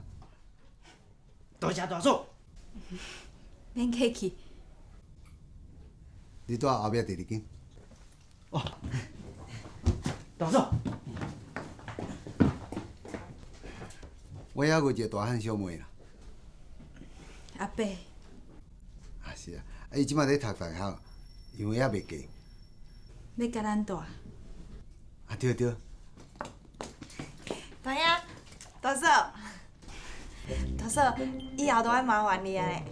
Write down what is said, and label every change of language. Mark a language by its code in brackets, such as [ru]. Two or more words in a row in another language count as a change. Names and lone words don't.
[nan] 多谢大嫂。免客气。你住后壁第二间。哦，大嫂。我还有一个大汉小妹啦。阿伯。啊是啊，伊即摆咧读大学，因为还袂嫁。要甲咱住。啊对对。大兄，大嫂，大嫂，以后都爱麻烦你啊嘞。